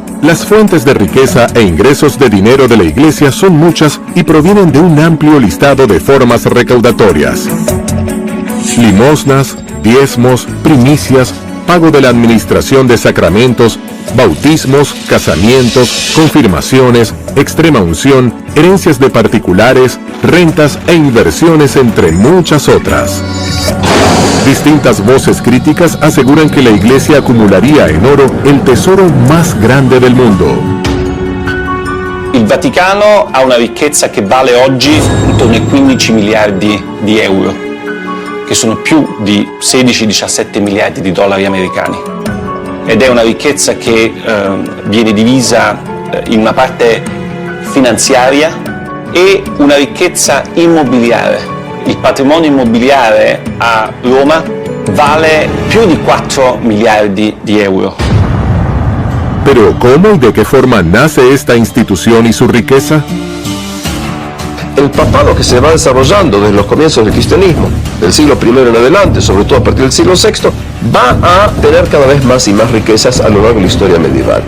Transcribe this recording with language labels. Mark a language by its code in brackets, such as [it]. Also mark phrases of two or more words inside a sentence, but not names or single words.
[es] Las fuentes de riqueza e ingresos de dinero de la Iglesia son muchas y provienen de un amplio listado de formas recaudatorias: limosnas, diezmos, primicias, pago de la administración de sacramentos, bautismos, casamientos, confirmaciones, extrema unción, herencias de particulares, rentas e inversiones, entre muchas otras. Distintas voces críticas aseguran que la Iglesia acumularía en oro el tesoro más grande del mundo. [it] Il Vaticano ha una ricchezza che vale oggi intorno ai 15 miliardi di euro, che sono più di 16-17 miliardi di dollari americani. Ed è una ricchezza che viene divisa in una parte finanziaria e una ricchezza immobiliare. Il patrimonio immobiliare a Roma vale più di 4 miliardi di euro. [es] Pero ¿cómo y de qué forma nace esta institución y su riqueza? El papado que se va desarrollando desde los comienzos del cristianismo, del siglo I en adelante, sobre todo a partir del siglo VI, va a tener cada vez más y más riquezas a lo largo de la historia medieval.